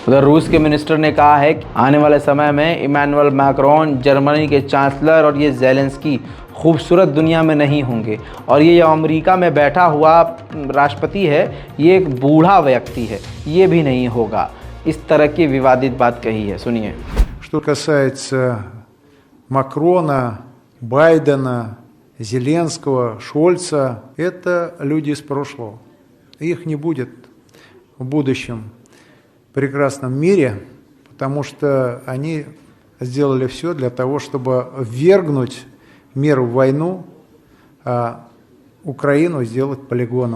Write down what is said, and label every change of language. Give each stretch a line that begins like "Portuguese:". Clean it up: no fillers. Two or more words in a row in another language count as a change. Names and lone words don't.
Hindi: उधर रूस के मिनिस्टर ने कहा है कि आने वाले समय में इमैनुअल मैक्रोन जर्मनी के चांसलर और ये ज़ेलेंस्की खूबसूरत दुनिया में नहीं होंगे, और ये अमेरिका में बैठा हुआ राष्ट्रपति है, ये एक बूढ़ा व्यक्ति है, ये भी नहीं होगा। इस तरह की विवादित बात कही है, सुनिए।
Russian: Что касается Макрона, Байдена, Зеленского, Шольца, это люди из прошлого. Их не будет в будущем прекрасном мире, потому что они сделали все для того, чтобы ввергнуть мир в войну, а Украину сделать полигоном.